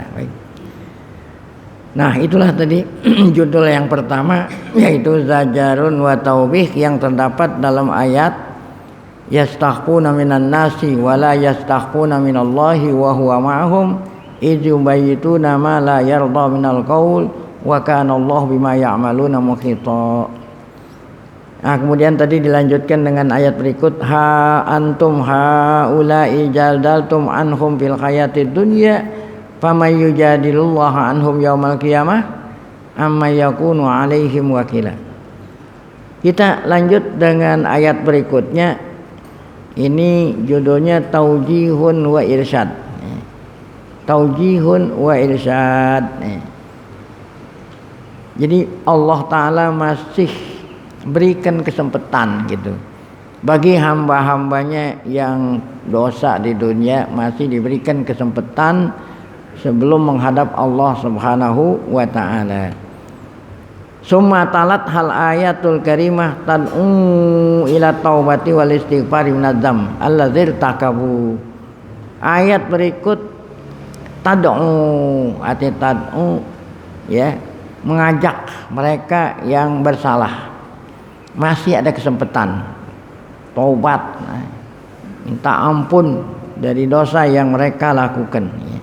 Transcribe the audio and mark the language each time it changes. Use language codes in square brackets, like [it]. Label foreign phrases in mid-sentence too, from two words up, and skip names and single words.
[id] Baik. Nah, itulah tadi judul yang pertama, yaitu [ar] زجر وتوبيخ, [id] yang terdapat dalam ayat [ar] يستخفون من الناس ولا يستخفون من الله وهو معهم إذ يبيتون ما لا يرضى من القول وكان الله بما يعملون محيطا. [id] Nah, kemudian tadi dilanjutkan dengan ayat berikut, [ar] ها أنتم هؤلاء جادلتم عنهم في الحياة الدنيا فمن يجادل الله عنهم يوم القيامة أم يكون عليهم وكيلا. [id] Kita lanjut dengan ayat berikutnya. Ini judulnya [ar] توجيه وإرشاد. توجيه وإرشاد. [id] Jadi Allah Ta'ala masih berikan kesempatan gitu bagi hamba-hambanya yang dosa di dunia, masih diberikan kesempatan sebelum menghadap [ar] الله سبحانه وتعالى. ثم تلت هذه الآية الكريمة تدعو إلى التوبة والاستغفار من الذنب الذي ارتكبوه. [id] Ayat berikut tad'u ya, mengajak mereka yang bersalah. Masih ada kesempatan taubat, minta ampun dari dosa yang mereka lakukan, ya.